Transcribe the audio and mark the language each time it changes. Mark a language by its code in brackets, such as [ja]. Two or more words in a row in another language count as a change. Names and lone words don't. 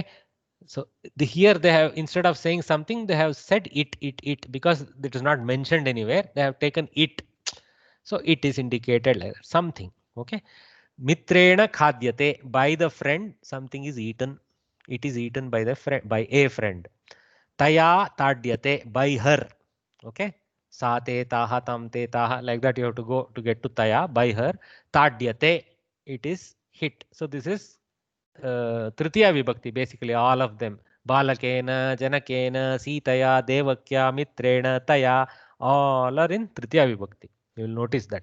[en] So here they have, instead of saying something, they have said it because it is not mentioned anywhere. They have taken it. So it is indicated like something. [sa] Okay. मित्रेण खाद्यते. [en] By the friend something is eaten. It is eaten by the friend, by a friend. [sa] तया ताड्यते. [en] By her. Okay. [sa] स ते तह तं ते तह, [en] like that you have to go to get to taya, by her. Tadyate, it is hit. So this is [sa] तृतीया विभक्ति, [en] basically all of them. [sa] बालकेन, जनकेन, सीतया, देवक्या, मित्रेण, तया, [en] all are in [sa] तृतीया विभक्ति. [en] You will notice that.